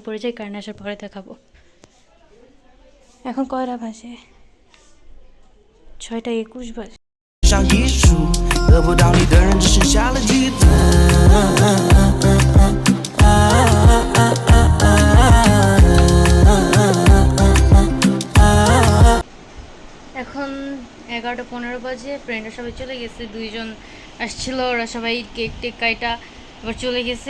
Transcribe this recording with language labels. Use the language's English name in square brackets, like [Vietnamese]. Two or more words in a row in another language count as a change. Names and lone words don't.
[Bangla] উপরে যাই, কারেন্ট আসার পরে দেখাবো। এখন কয়টা বাজে? 6:21 বাজে। [Chinese] 像艺术，得不到你的人只剩下了记得。 [Bangla] এখন 11:15 বাজে। ফ্রেন্ডরা সবাই চলে গেছে, 2জন আসছিল, ওরা সবাই কেক টেক কাইটা আবার চলে গেছে।